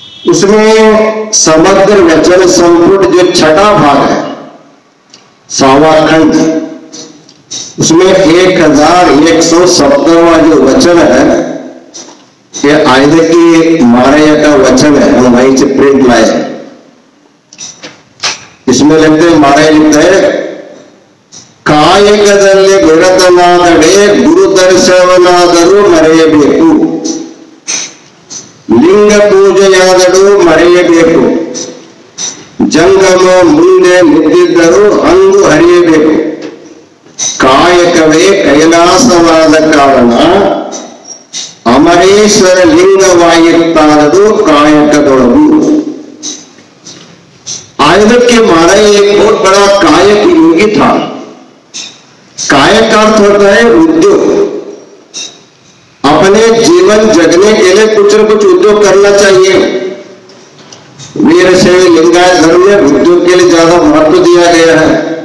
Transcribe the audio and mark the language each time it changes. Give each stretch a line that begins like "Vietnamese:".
Hindi: उसमें समग्र वचन संपुट जो छठा भाग है, सावा खंड, उसमें 1117वां जो वचन है, ये आयुध की मारैया का वचन है। हम वहीं से प्रिंट लाए हैं। इसमें लिखते हैं, मारैया लिखता है,
Kannada: ಕಾಯಕದಲ್ಲಿ ನಿರತನಾದಡೆ ಗುರು ದರ್ಶನವಾದರೂ ಮರೆಯಬೇಕು, ಲಿಂಗ ಪೂಜೆಯಾದರೂ ಮರೆಯಬೇಕು, ಜಂಗಮ ಮುಂದೆ ನಿಂತಿದ್ದರೂ ಅಂದು ಹರಿಯಬೇಕು. ಕಾಯಕವೇ ಕೈಲಾಸವಾದ ಕಾರಣ ಅಮರೇಶ್ವರ ಲಿಂಗವಾಗಿತ್ತಾರದು ಕಾಯಕದೊಳಗು.
Hindi: आयुध के मारा एक बहुत बड़ा कायक योगी था। कायक का अर्थ होता है उद्योग। अपने जीवन जगने के लिए कुछ न कुछ उद्योग करना चाहिए। वीरशैव लिंगायत धर्म में उद्योग के लिए ज्यादा महत्व दिया गया है।